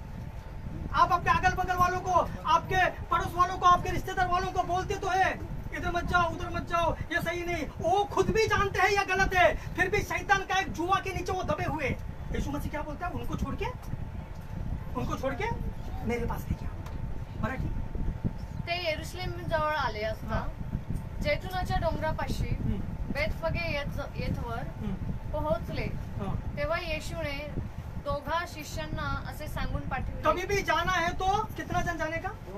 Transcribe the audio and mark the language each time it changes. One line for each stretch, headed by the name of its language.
Hindi: आप अपने अगल बगल वालों को, आपके पड़ोस वालों को, आपके रिश्तेदार वालों को बोलते तो है इधर मत जाओ, उधर मत जाओ, ये सही नहीं। वो खुद भी जानते हैं ये गलत है, फिर भी शैतान का एक जुआ के नीचे वो दबे हुए। यीशु मसीह क्या बोलता है? उनको छोड़ के मेरे पास लेके आओ।
Marathi: मराठी ते यरूशलेम जवळ आले असता जैतुनाच्या डोंगरापाशी बेतफगे येथवर पोहोचले तेव्हा येशूने 2 शिष्यांना असे सांगून पाठवले,
Hindi: कभी भी जाना है तो कितना जन जाने का?